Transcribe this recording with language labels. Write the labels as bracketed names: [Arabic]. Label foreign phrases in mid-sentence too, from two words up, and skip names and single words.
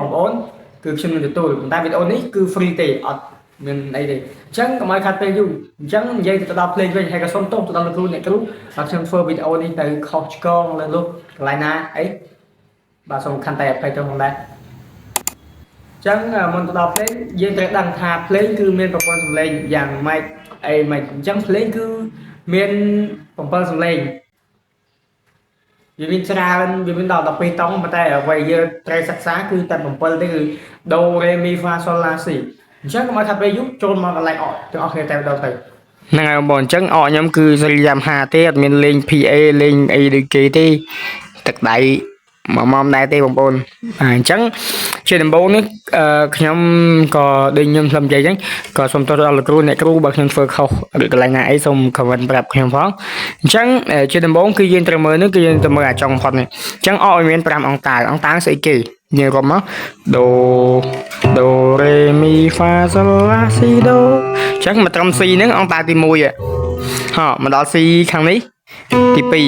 [Khmer] បងប្អូនគឺខ្ញុំនឹងទទួលប៉ុន្តែវីដេអូនេះគឺ free ទេអត់មានអីទេអញ្ចឹងកុំឲ្យខាត់ពេលយូរអញ្ចឹងនិយាយទៅដល់ play វិញហើយក៏សុំទោសទៅដល់លោកគ្រូអ្នកគ្រូថាខ្ញុំធ្វើវីដេអូនេះទៅខុសឆ្គងលើលោកកន្លែងណាអីបាទសូមខន្តីអភ័យទោសផងដែរអញ្ចឹងមុនទៅដល់ play យើងត្រូវដឹងថា play គឺមានប្រព័ន្ធសំឡេងយ៉ាងម៉េចអីម៉េចអញ្ចឹង play គឺមាន 7សំឡេងវាមានច្រើនវាមានដល់12តង់ប៉ុន្តែអ្វីយើងត្រូវសិក្សាគឺតែ7ទេគឺ do re mi fa sol la si អញ្ចឹងកុំឲ្យថាពេលយូរចូលមក កន្លែងអកទាំងអស់គ្នាតែម្ដងទៅហ្នឹងហើយបងអញ្ចឹងអកខ្ញុំគឺសេរីយ៉ាំ5ទេអត់មានលេង PA លេងអីដូចគេទេទឹក ដៃមកដែរទេបងប្អូនអញ្ចឹងជាដំបូងនេះខ្ញុំក៏ដូចខ្ញុំធ្លាប់និយាយអញ្ចឹងក៏សូមទោសដល់លោកគ្រូអ្នកគ្រូបើខ្ញុំធ្វើខុសឬកន្លែងណាអីសូម comment ប្រាប់ខ្ញុំផងអញ្ចឹងជាដំបូងគឺយើងត្រូវមើលនេះគឺយើងត្រូវមើលអាចុងផុតនេះអញ្ចឹងអកឲ្យមាន5អង្តាស្អីគេយើងរាប់មកដូរេមីហ្វាសូឡាស៊ីដូអញ្ចឹងមកត្រឹម C ហ្នឹងអង្តាទី1មកដល់ C ខាងនេះទី